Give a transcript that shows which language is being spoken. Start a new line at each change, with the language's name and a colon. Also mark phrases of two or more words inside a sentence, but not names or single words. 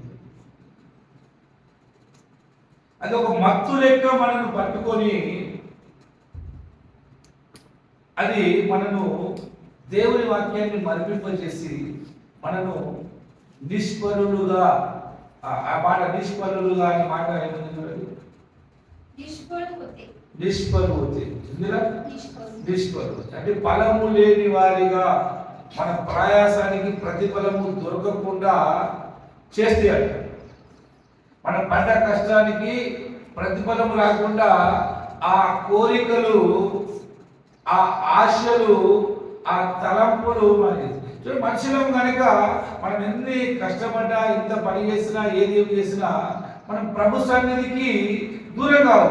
Telugu: అది ఒక మత్తు లెక్క మనను పట్టుకొని అది మనను దేవుని వాక్యాన్ని మరిపింపజేసి మనను నిష్ఫలులుగా, ఆ మాట నిష్ఫలులుగా అనే మాట ఏముంది చూడండి,
Marathi: निष्फळ होते.
Telugu: నిష్ఫలుతే
Marathi: निष्फल.
Telugu: నిష్ఫలుతే అంటే ఫలము లేని వారిగా, మన ప్రయాసానికి ప్రతిఫలము దొరకకుండా చేస్తాయట. మన పడ్డ కష్టానికి ప్రతిఫలము రాకుండా ఆ కోరికలు, ఆ ఆశలు, ఆ తలంపులు మనుషులం కనుక మనం ఎన్ని కష్టపడ్డా, ఎంత పని చేసినా, ఏది చేసినా మనం ప్రభు సన్నిధికి దూరం కావాలి.